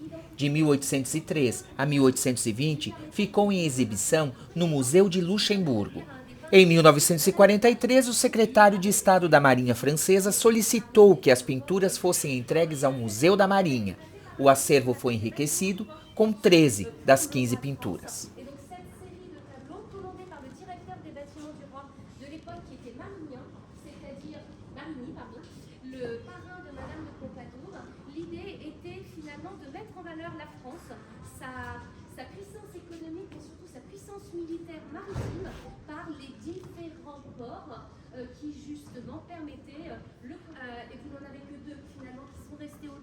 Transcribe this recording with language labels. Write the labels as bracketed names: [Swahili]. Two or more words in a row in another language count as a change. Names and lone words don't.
[Portuguese] De 1803 a 1820, ficou em exibição no Museu de Luxemburgo. Em 1943, o secretário de Estado da Marinha Francesa solicitou que as pinturas fossem entregues ao Museu da Marinha. O acervo foi enriquecido com 13 das 15 pinturas. [French] Sa puissance économique et surtout sa puissance militaire maritime par les différents ports qui justement permettaient et vous n'en avez que 2 finalement qui sont restés.